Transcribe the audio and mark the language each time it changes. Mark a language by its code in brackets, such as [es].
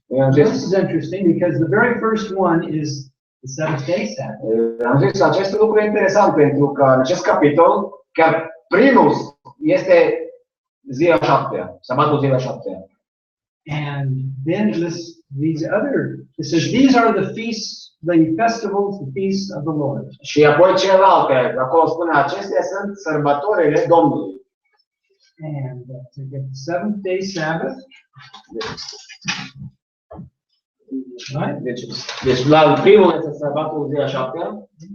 [en] This is interesting because the very first one is the seventh day Sabbath. [ro] Am zis, acest lucru e interesant pentru că în acest capitol, chiar primul este ziua 7-a, sabatul ziua 7-a. [en] And then it says these are the feasts, the festivals, the feasts of the Lord. [ro] Și apoi celelalte, acolo spune, acestea sunt sărbătorile Domnului. [en] And to get the seventh day Sabbath. Right? [ro] Deci la primul este sabatul ziua 7-a.